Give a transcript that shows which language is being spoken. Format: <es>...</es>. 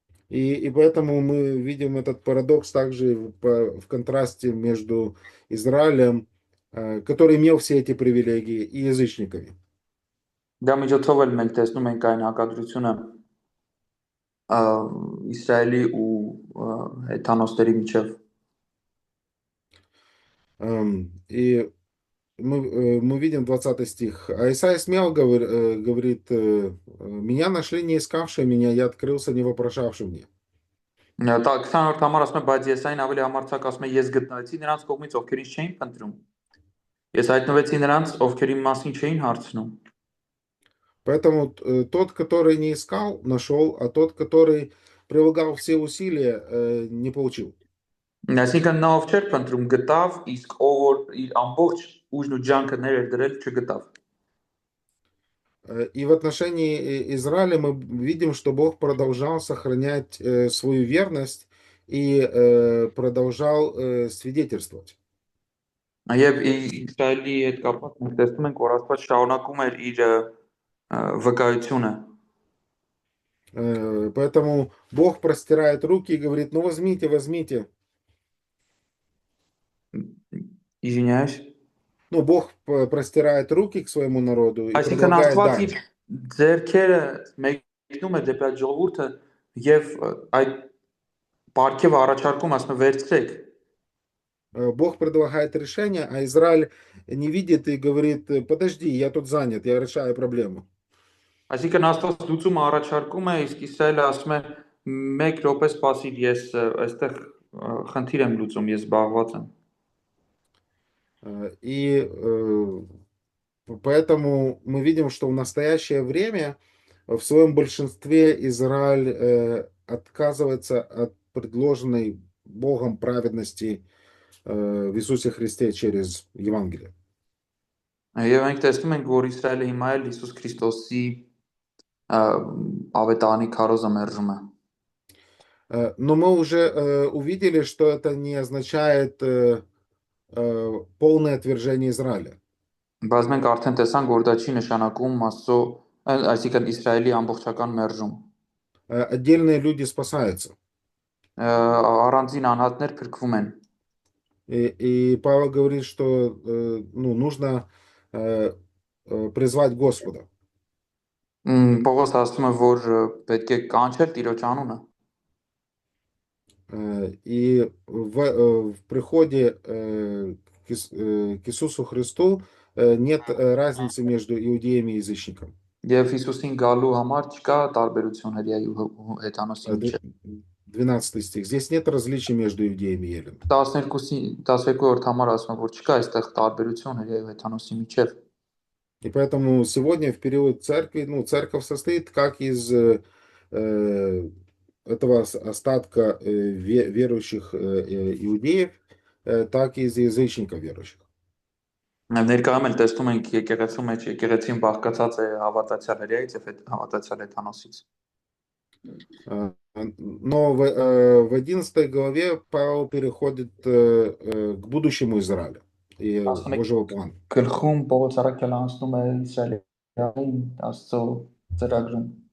<ru>И поэтому мы видим этот парадокс также в контрасте между Израилем, который имел все эти привилегии, и язычниками.</ru> <hy>Դա միջոցով էլ մենք տեսնում ենք այն հակադրությունը Իսրայելի ու հեթանոսների միջև։</hy> <ru>И мы видим 20 стих. А Исаия смело говорит, меня нашли не искавшие меня, я открылся не вопрошавшим мне.</ru> <hy>Դա 20-րդ համար ասում է, բայց Եսային ավելի համարձակ ասում է, ես գտնվեցի նրանց կողմից, ովքեր ինձ չէին փնտրում։ Ես հայտնվեցի նրանց, ովքեր իմ մասին չէին հարցնում։</hy> <ru>Поэтому тот, который не искал, нашел, а тот, который прилагал все усилия, не получил.</ru> <hy>Այսինքն նա ով չէր փնտրում գտավ, իսկ ով որ իր ամբողջ ուժն ու ջանքը ներեր դրել չգտավ։</hy> <ru>И в отношении Израиля мы видим, что Бог продолжал сохранять свою верность и продолжал свидетельствовать.</ru> <hy>Եվ Իսրայելի հետ կապված մենք տեսնում ենք, որ Աստված շարունակում էր իր վկայությունը։</hy> <ru>Поэтому Бог простирает руки и говорит, ну возьмите, возьмите. Извиняюсь։ Ну, Бог простирает руки к своему народу и</ru> <hy>Այսինքն</hy> <ru>предлагает</ru> <hy>Աստված իր</hy> <ru>дать.</ru> <hy>ձեռքերը մեկնում է դեպի այդ ժողովուրդը եւ այդ պարգևը առաջարկում, ասում է վերցրեք։</hy> <ru>Бог предлагает решение, а Израиль не видит и говорит, подожди, я тут занят, я решаю проблему.</ru> <hy>Այսինքն Աստված լուծումը առաջարկում է, իսկ Իսրայելը ասում է 1 րոպե սպասիր, ես այստեղ խնդիր եմ լուծում, ես զբաղված եմ։</hy> <ru>И поэтому мы видим, что в настоящее время в своем большинстве Израиль отказывается от предложенной Богом праведности в Иисусе Христе через Евангелие.</ru> <hy>Եվ մենք տեսնում ենք, որ Իսրայելը հիմա էլ Հիսուս Քրիստոսի ավետարանի քարոզը մերժում է։</hy> <ru>Но мы уже увидели, что это не означает полное отвержение Израиля.</ru> <hy>Բայց մենք արդեն տեսանք, որ դա չի նշանակում Աստծո, այսինքն Իսրայելի ամբողջական մերժում։</hy> <ru>Отдельные люди спасаются.</ru> <hy>Առանձին անհատներ փրկվում են։</hy> <ru>И Павел говорит, что ну, нужно призвать Господа.</ru> <hy>Պողոս ասում է, որ պետք է կանչել Տիրոջ անունը։</hy> <ru>И в приходе к Иисусу Христу нет разницы между иудеями и язычником.</ru> <hy>Եվ Հիսուսին գալու համար չկա տարբերություն հրեայի ու հեթանոսի միջև։</hy> <ru>12 стих. Здесь нет различий между иудеями и еленом.</ru> <hy>12-րդ համար ասում է, որ չկա այստեղ տարբերություն հրեայի ու հեթանոսի միջև։</hy> <ru>И поэтому сегодня в период церкви, ну, церковь состоит как из этого остатка верующих иудеев, так и из язычников верующих.</ru> <hy>Ներկայում էլ տեսնում ենք եկեղեցու մեջ եկեղեցին բաղկացած է հավատացյալ հրեայից եւ հավատացյալ հեթանոսից։</hy> <ru>Но в 11 главе Павел переходит к будущему Израиля и Божьего плана.</ru> <hy>Գլխում Պողոս առաքյալը անցնում է Իսրայելի Աստծո ծրագրում։</hy>